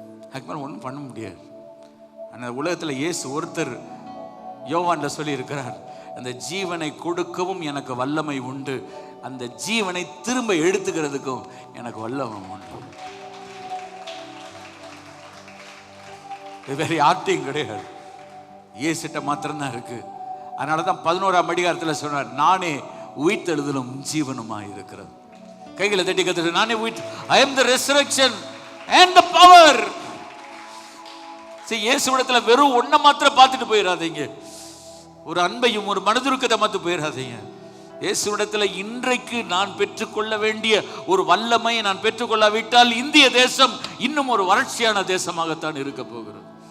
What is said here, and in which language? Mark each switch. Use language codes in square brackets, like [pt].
[ta] அதுக்கு மேலே ஒன்றும் பண்ண முடியாது. ஆனால் உலகத்தில் இயேசு ஒருத்தர் யோவான்ல சொல்லி இருக்கிறார், அந்த ஜீவனை கொடுக்கவும் எனக்கு வல்லமை உண்டு, அந்த ஜீவனை திரும்ப எடுத்துக்கிறதுக்கும் எனக்கு வல்லமை உண்டு. வேற யார்ட்டையும் கிடையாது, இயேசுட்ட மாத்திரம்தான் இருக்கு. அதனால தான் 11ஆம் அதிகாரத்தில் சொன்னார், நானே உயிர்த்தெழுதலும் ஜீவனுமா இருக்கிறது. கைகளை தட்டி கத்துட்டு, நானே [en] I am the resurrection and the power. [ta] சரி, இயேசுவிடத்துல வெறும் ஒன்றை மாத்திரம் பார்த்துட்டு போயிடாதீங்க, ஒரு அன்பையும் ஒரு மனதுருக்கத்தை மாற்ற போயிடாதீங்க. இயேசுவிடத்தில் இன்றைக்கு நான் பெற்றுக்கொள்ள வேண்டிய ஒரு வல்லமையை நான் பெற்றுக்கொள்ளாவிட்டால் இந்திய தேசம் இன்னும் ஒரு வறட்சியான தேசமாகத்தான் இருக்க போகிறது.